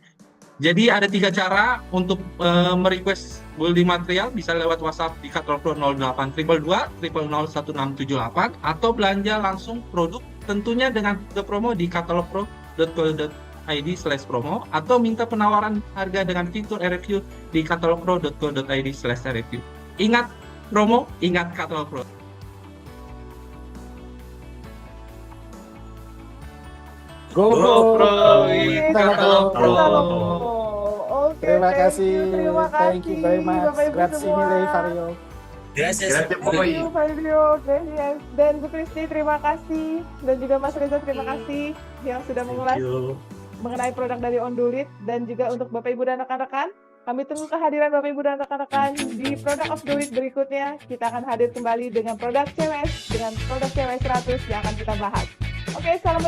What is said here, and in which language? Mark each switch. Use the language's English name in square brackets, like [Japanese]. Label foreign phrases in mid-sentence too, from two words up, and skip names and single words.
[Indonesian] Jadi ada 3 cara untuk merequest [English] building material, [Indonesian] bisa lewat WhatsApp di Catalogpro 0822 001678 atau belanja langsung produk tentunya dengan promo di catalogpro.co.id/promo atau minta penawaran harga dengan fitur review di catalogpro.co.id/review. Ingat promo, ingat Catalogpro. GoPro, Catalogpro. Oke, terima kasih. terima kasih. [English] Thank you very much. [Indonesian] Bapak Ibu [Italian] Grazie [Indonesian] semua. [Italian] mille, Valerio. Grazie a [English] Thank [Italian] voi. [English] you, Valerio. Yes. [Indonesian] Dan Bu Kristi, terima kasih. Dan juga Mas Reza, terima kasih yang sudah mengulas mengenai produk dari Ondulit. Dan juga untuk Bapak Ibu dan rekan-rekan, kami tunggu kehadiran Bapak Ibu dan rekan-rekan di Produk Ondulit berikutnya. Kita akan hadir kembali dengan produk CWS, dengan produk CWS 100 yang akan kita bahas.